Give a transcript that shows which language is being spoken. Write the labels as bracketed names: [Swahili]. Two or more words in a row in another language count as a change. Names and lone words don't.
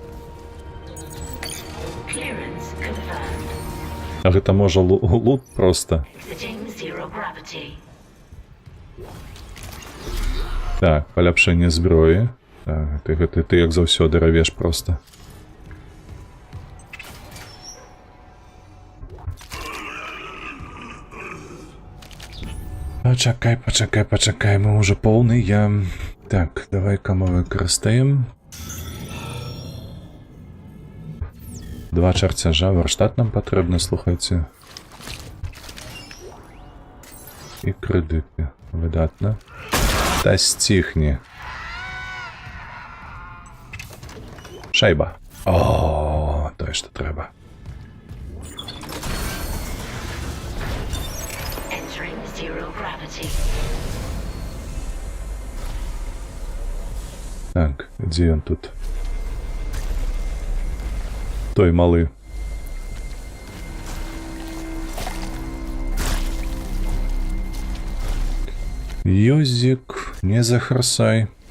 [English] Clearance confirmed. [Belarusian] А гэта можа лут просто. [English] Exiting zero gravity. [Belarusian] Так, паляпшэнне зброі. Так, ты як заўсёды равеш просто. Пачакай, пачакай, пачакай, мы уже поўныя. Так, давай-ка мы выкарыстаем. 2 чарцяжа, варштат нам патрэбны, слухайце. І крэдыты. Выдатна. Та сціхні. Шайба. О, тое, што трэба. [English] Entering zero gravity. [Belarusian] Так, дзе ён тут? Той малы. Ёзик, не захарсай.